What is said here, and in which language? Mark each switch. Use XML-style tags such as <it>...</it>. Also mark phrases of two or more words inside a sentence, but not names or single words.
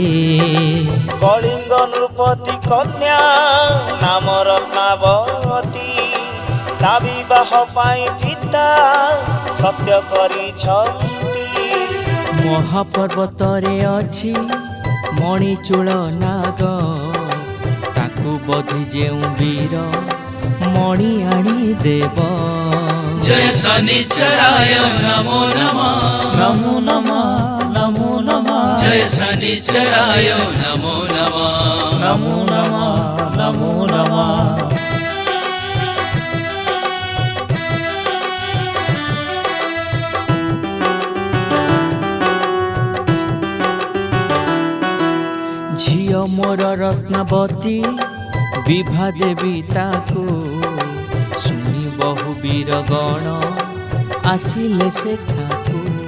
<or>କଳିଙ୍ଗ ନୃପତି କନ୍ୟା ନାମ ରତ୍ନାବତୀ ତା ବିବାହ ପାଇଁ ପିତା ସତ୍ୟ କରିଛନ୍ତି। ମହାପର୍ବତରେ ଅଛି ମଣିଚୂଳ ନାଗ ତାକୁ ବଧି ଯେଉଁ ବୀର ମଣି ଆଣି ଦେବ।</or> <sa>जय शनिश्चराय नमो नमः ନମୋ ନମଃ ନମୋ ନମଃ जय शनिश्चराय नमो नमः ନମୋ ନମଃ ନମୋ ନମଃ।</sa> <or>ଝିଅ ମୋର ରତ୍ନାବତୀ ବିଭା ଦେବୀ ତାକୁ ଶୁଣି ବହୁ ବୀର ଗଣ ଆସିଲେ ସେଠାକୁ।</or>